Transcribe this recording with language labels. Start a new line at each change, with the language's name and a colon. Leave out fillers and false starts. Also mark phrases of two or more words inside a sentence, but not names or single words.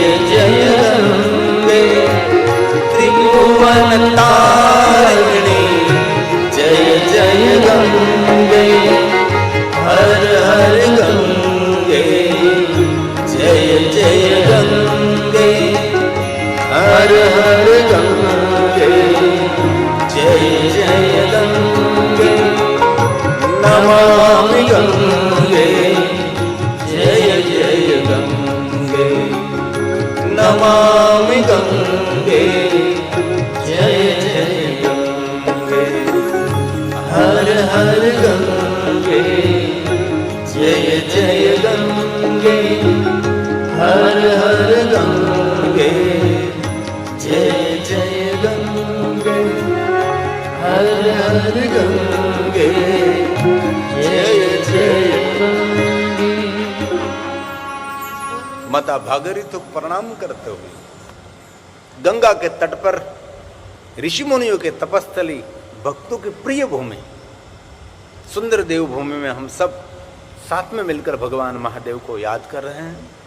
Hindi: जय गंगे, त्रिभुवन तारिणी जय जय गंगे, हर हर गंगे जय जय गंगे, हर हर गंगे जय जय गंगे, नमामि गंगे जय जय गंगे, नमामि गंगे जय जय गंगे, हर हर गंगे जय जय गंगे, हर हर गंगे जय जय गंगे, हर हर गंगे जय जय गंगे। माता भागीरथी को प्रणाम करते हुए गंगा के तट पर ऋषि मुनियों के तपस्थली, भक्तों की प्रिय भूमि, सुंदर देव भूमि में हम सब साथ में मिलकर भगवान महादेव को याद कर रहे हैं।